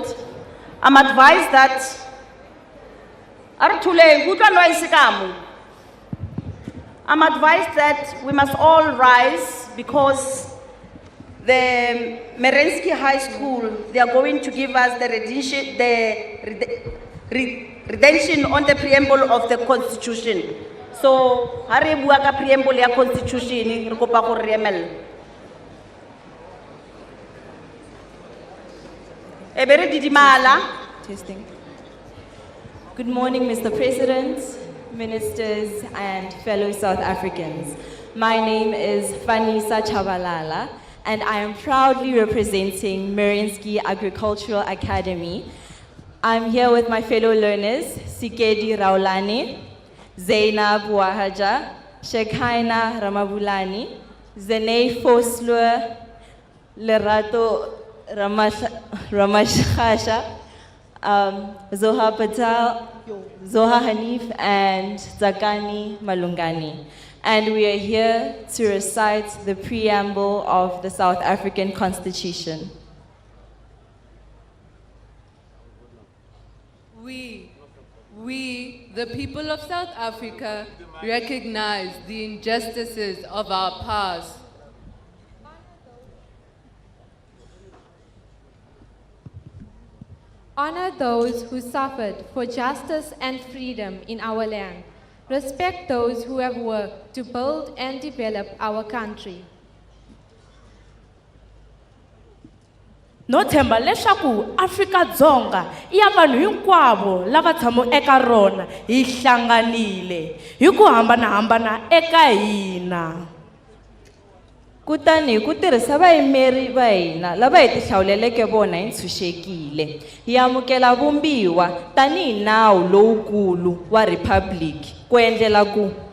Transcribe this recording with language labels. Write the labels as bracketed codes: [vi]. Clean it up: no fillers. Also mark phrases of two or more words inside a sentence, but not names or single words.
[en] I'm advised that I'm advised that we must all rise because the Merensky High School, they are going to give us the redemption on the preamble of the Constitution. [nso] So, hari bua ka preamble ya Constitution, re kopa go re emela. Ebere didimala. [en] Testing. Good morning, Mr. President, ministers, and fellow South Africans. My name is Fanisa Chabalala, and I am proudly representing Merensky Agricultural Academy. I'm here with my fellow learners, Sikedi Raulani, Zainab Wahaja, Shekhaina Ramabulani, Zenei Foslur, Lerato Ramashasha, Zoha Patel, Zoha Hanif, and Zakani Malungani. And we are here to recite the preamble of the South African Constitution. We, the people of South Africa, recognize the injustices of our past. Honor those who suffered for justice and freedom in our land. Respect those who have worked to build and develop our country. [ts] No themba leswaku Afrika-Dzonga iya vanhu hinkwavo lava tshamo eka rona hi hlanganile hi ku hambanahambana eka hina. Kutani ku tirhisa vayimeri va hina lava hi tihlawuleleke vona hi ntshunxekile hi amukela vumbiwa tanihi nawu lowukulu wa Republic ku endlela ku